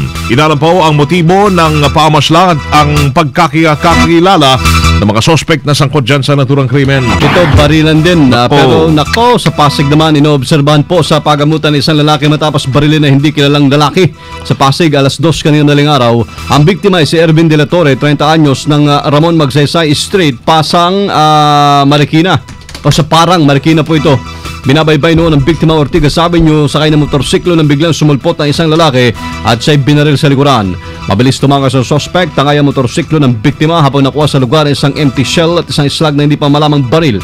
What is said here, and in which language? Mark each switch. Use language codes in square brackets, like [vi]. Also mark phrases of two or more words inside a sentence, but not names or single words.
[tl] Inalam po ang motibo ng paamaslang at ang pagkakilala ng mga sospek na sangkot dyan sa naturang krimen. Ito barilan din, pero nako, sa Pasig naman inoobserbahan po sa pagamutan ng isang lalaki matapos barilin na hindi kilalang lalaki. Sa Pasig, alas 2 kanina madaling araw, ang biktima ay si Ervin de la Torre, 30 anyos, ng Ramon Magsaysay Street, Pasang, Marikina. O sa Parang, Marikina po ito. Binabaybay noon ng biktima Ortigas Avenue, sakay ng motorsiklo nang biglang sumulpot ng isang lalaki at siya'y binaril sa likuran. Mabilis tumakas ang suspect, tangay ang motorsiklo ng biktima habang nakuha sa lugar isang [en] empty shell [tl] at isang slag na hindi pa malamang baril.